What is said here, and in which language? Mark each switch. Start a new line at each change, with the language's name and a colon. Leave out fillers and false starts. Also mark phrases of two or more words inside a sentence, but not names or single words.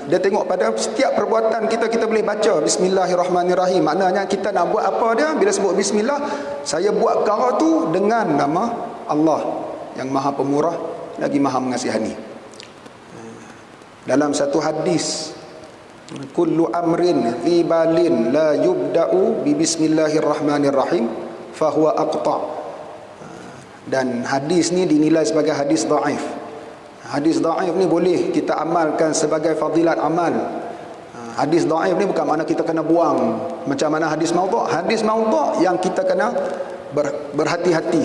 Malay: Dia tengok pada setiap perbuatan kita, kita boleh baca Bismillahirrahmanirrahim, maknanya kita nak buat apa dia. Bila sebut Bismillah, saya buat perkara tu dengan nama Allah yang maha pemurah lagi maha mengasihani. Dalam satu hadis,
Arabic: كل أمر في بال لا يبدأ ب بسم الله الرحمن الرحيم فهو أقطع'.
Malay: Dan hadis ni dinilai sebagai hadis dhaif. Hadis dhaif ni boleh kita amalkan sebagai fadilat amal. Hadis dhaif ni bukan makna kita kena buang macam mana hadis maudhu'. Hadis maudhu' yang kita kena berhati-hati.